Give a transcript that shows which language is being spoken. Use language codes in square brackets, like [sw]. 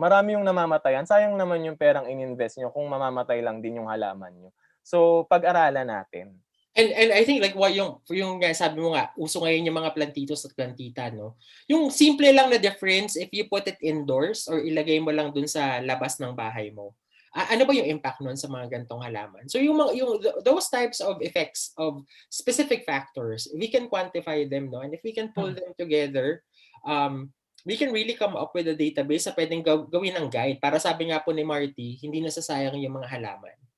[tl] Marami yung namamatayan. Sayang naman yung perang ininvest nyo kung mamamatay lang din yung halaman nyo. So, pag-aralan natin. [en] And I think like [tl] yung sabi mo nga, uso ngayon yung mga plantitos at plantita, no? Yung simple lang na difference [en] if you put it indoors or [tl] ilagay mo lang dun sa labas ng bahay mo. Ano ba yung impact nun sa mga gantong halaman? [en] So those types of effects of specific factors, we can quantify them, no? And if we can pull them together, we can really come up with a database [tl] na pwedeng gawin ng guide. Para sabi nga po ni Marty, hindi nasasayang yung mga halaman.